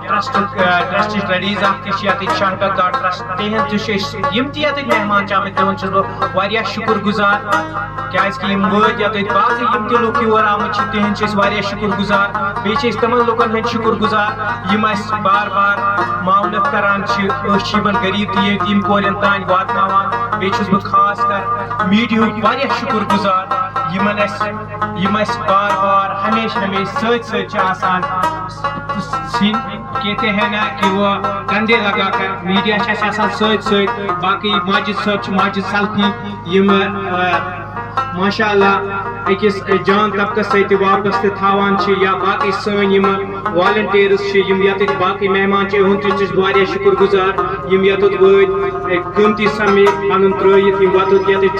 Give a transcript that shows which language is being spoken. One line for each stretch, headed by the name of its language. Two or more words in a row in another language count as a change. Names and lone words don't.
Kashmiri: ٹرسٹٕچ لیڈیٖز اکھ تہِ چھِ ییٚتِکۍ شاہکار ٹرسٹ تِہنٛد تہِ چھِ أسۍ یم تہِ ییٚتِکۍ مہمان چھِ آمٕتۍ تِہُنٛد چھُس بہٕ واریاہ شُکُر گُزار کیازکہِ یم وٲتۍ ییٚتِکۍ باقٕے یم تہِ لُکھ یور آمٕتۍ چھِ تِہنٛدۍ چھِ أسۍ واریاہ شُکُر گُزار بیٚیہِ چھِ أسۍ تِمن لُکن ہٕنٛدۍ شُکُر گُزار یم اَسہِ بار بار معاونت کران چھِ أسۍ چھِ یِمن غریٖب تہِ ییٚتہِ یم کورٮ۪ن تانۍ واتناوان بیٚیہِ چھُس بہٕ خاص کر میٖڈیاہُک واریاہ شُکُر گُزار یم اَسہِ بار بار ہمیشہ سۭتۍ سۭتۍ چھِ آسان
Urdu: کہتے ہیں نا کہ وہ کندھے لگا کر
Kashmiri: میڈیا چھِ اَسہِ آسان سۭتۍ سۭتۍ باقٕے ماجد صٲب چھِ ماجد سلفی یم ماشاء اللہ أکِس جان طبقس سۭتۍ تہِ واپس تہِ تھاوان چھِ یا باقٕے سٲنۍ یم والنٹیٲرٕس چھِ یم ییٚتِکۍ باقٕے مہمان چھِ یِہُنٛد تہِ چھُس بہٕ واریاہ شُکُر گُزار یم یوٚتَتھ وٲتۍ قۭمتی سمے پنُن ترٲیِتھ یم وۄتُتھ ییٚتِکۍ